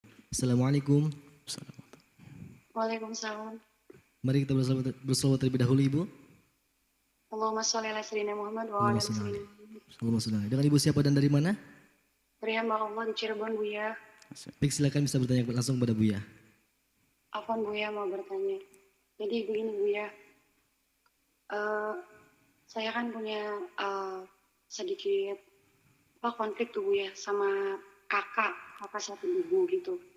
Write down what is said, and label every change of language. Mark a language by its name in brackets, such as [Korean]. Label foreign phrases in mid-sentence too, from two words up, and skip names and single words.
[Arabic] Assalamualaikum. Waalaikumsalam. [Indonesian] Mari kita berselawat terlebih dahulu, Ibu. [Arabic] اللهم صل على سيدنا محمد وعلى Allahumma ali sholli sayyidina alaihi. Muhammad. اللهم صل عليه. [Indonesian] Dengan Ibu siapa dan dari mana? Dari hamba Allah di Cirebon, Buya. Baik, silakan bisa bertanya langsung pada Buya. Afwan Buya mau bertanya. Jadi begini Buya, Eh, saya kan punya sedikit konflik tuh Buya sama kakak satu ibu gitu.